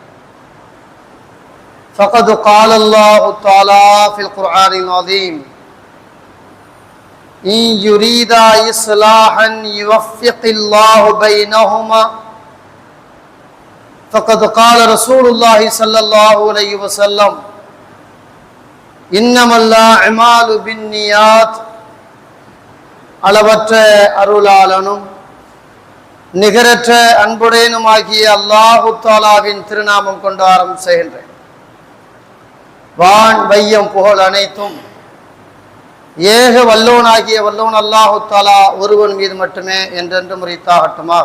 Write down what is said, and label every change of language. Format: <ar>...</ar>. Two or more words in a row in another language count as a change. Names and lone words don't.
<ar>فقد قال الله تعالى في القرآن العظيم: إن يريدا إصلاحا يوفق الله بينهما. فقد قال رسول الله صلى الله عليه وسلم: إنما الأعمال بالنيات.</ar> <ta>அளவற்ற அருளாளனும் நிகரற்ற அன்புடையனுமாகிய</ta> <ar>الله تعالى</ar> <ta>திருநாமம் கொண்டு ஆரம்பம் செய்கின்றேன். வான் வையம் புகழ் அனைத்தும் ஏக வல்லோனாகிய வல்லோன்</ta> <ar>الله تعالى</ar> <ta>ஒருவன் மீது மட்டுமே என்றென்றும் உரித்தாகட்டுமாக.</ta>